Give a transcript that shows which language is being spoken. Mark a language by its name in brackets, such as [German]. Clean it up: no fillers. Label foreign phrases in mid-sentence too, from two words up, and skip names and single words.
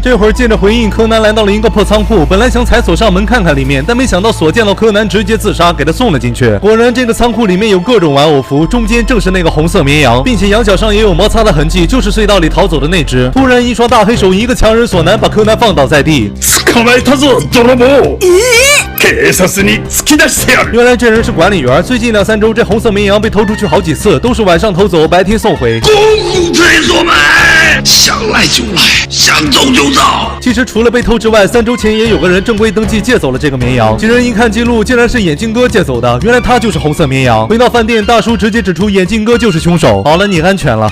[Chinese] 这会儿借着回应，柯南来到了一个破仓库，本来想踩锁上门看看里面，但没想到锁见到柯南直接自杀，给他送了进去。果然这个仓库里面有各种玩偶服，中间正是那个红色绵羊，并且羊角上也有摩擦的痕迹，就是隧道里逃走的那只。突然一双大黑手一个强人所难，把柯南放倒在地。 [Japanese] 捕まえたぞ泥棒。警察に突き出してやる。 [Chinese] 原来这人是管理员，最近2、3周这红色绵羊被偷出去好几次，都是晚上偷走，白天送回。公务推所门，想来就来，想走就走。其实除了被偷之外，3周前也有个人正规登记借走了这个绵羊。几人一看记录，竟然是眼镜哥借走的，原来他就是红色绵羊。回到饭店，大叔直接指出眼镜哥就是凶手。好了，你安全了。